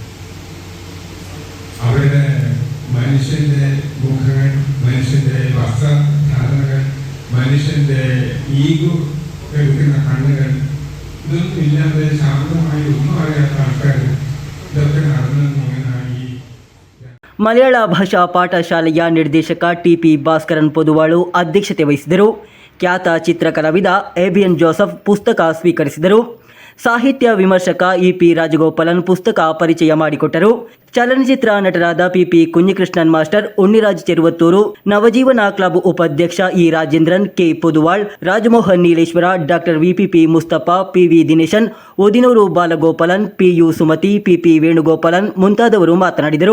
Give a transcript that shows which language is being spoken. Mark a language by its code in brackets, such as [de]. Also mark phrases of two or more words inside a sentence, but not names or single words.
[ml] അവിടെ മനുഷ്യന്റെ മുഖങ്ങൾ, മനുഷ്യന്റെ വസ്ത്രധാരണകൾ, മനുഷ്യന്റെ ഈഗോ എടുക്കുന്ന കണ്ണുകൾ, ഇതൊന്നും ഇല്ലാതെ ശാന്തമായി ഒന്നും അറിയാത്ത ആൾക്കാർ ഇതൊക്കെ നടന്നു ഇങ്ങനായി. [kn] ಮಲಯಾಳ ಭಾಷಾ ಪಾಠಶಾಲೆಯ ನಿರ್ದೇಶಕ ಟಿಪಿ ಭಾಸ್ಕರನ್ ಪೊದುವಾಳು ಅಧ್ಯಕ್ಷತೆ ವಹಿಸಿದರು. ಖ್ಯಾತ ಚಿತ್ರಕಲಾವಿದ ಎಬಿಎನ್ ಜೋಸಫ್ ಪುಸ್ತಕ ಸ್ವೀಕರಿಸಿದರು. ಸಾಹಿತ್ಯ ವಿಮರ್ಶಕ ಇಪಿ ರಾಜಗೋಪಾಲನ್ ಪುಸ್ತಕ ಪರಿಚಯ ಮಾಡಿಕೊಟ್ಟರು. ಚಲನಚಿತ್ರ ನಟರಾದ ಪಿಪಿ ಕುഞ്ഞിಕೃಷ್ಣನ್ ಮಾಸ್ಟರ್, ಉಣ್ಣಿರಾಜ್ ಚೆರುವತ್ತೂರು, ನವಜೀವನ ಕ್ಲಬ್ ಉಪಾಧ್ಯಕ್ಷ ಇ ರಾಜೇಂದ್ರನ್, ಕೆ ಪೊದುವಾಳ್, ರಾಜಮೋಹನ್ ನೀಲೇಶ್ವರ, ಡಾಕ್ಟರ್ ವಿಪಿಪಿ ಮುಸ್ತಫ, ಪಿವಿ ದಿನೇಶನ್, ಉದಿನೂರು ಬಾಲಗೋಪಾಲನ್, ಪಿಯು ಸುಮತಿ, ಪಿಪಿ ವೇಣುಗೋಪಾಲನ್ ಮುಂತಾದವರು ಮಾತನಾಡಿದರು.